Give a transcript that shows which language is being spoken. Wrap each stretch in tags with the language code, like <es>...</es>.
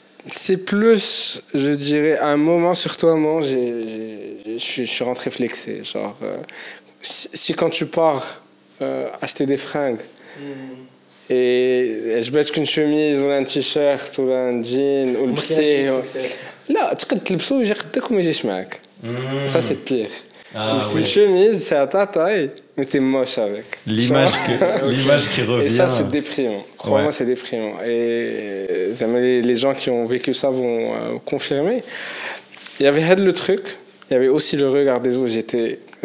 <fr>C'est plus, je dirais, à un moment, surtout à un moment, je suis rentré flexé. Genre, si quand tu pars acheter des fringues Et je bêche qu'une chemise ou un t-shirt ou un jean ou le bsé.</fr> <ar>لا تقدر تلبسه ويجي قدك وما يجيش معك.</ar> <fr>Ça c'est pire. C'est une chemise, c'est à ta taille, mais t'es moche avec. L'image qui revient. Et ça, c'est déprimant. Crois-moi, c'est déprimant. Et les gens qui ont vécu ça vont confirmer. Il y avait le truc, il y avait aussi le regard des autres.</fr>